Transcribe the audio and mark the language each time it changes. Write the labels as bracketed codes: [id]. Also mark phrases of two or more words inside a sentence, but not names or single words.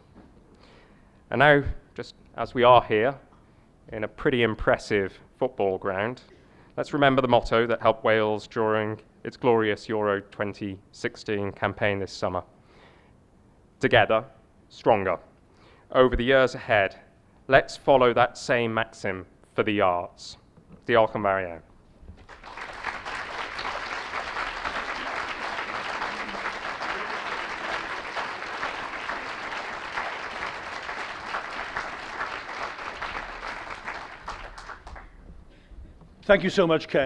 [en] And now, just as we are here in a pretty impressive football ground, let's remember the motto that helped Wales during its glorious Euro 2016 campaign this summer. Together, stronger. Over the years ahead, let's follow that same maxim for the arts. [cy] Diolch yn fawr iawn. [en] Thank you so much, Ken.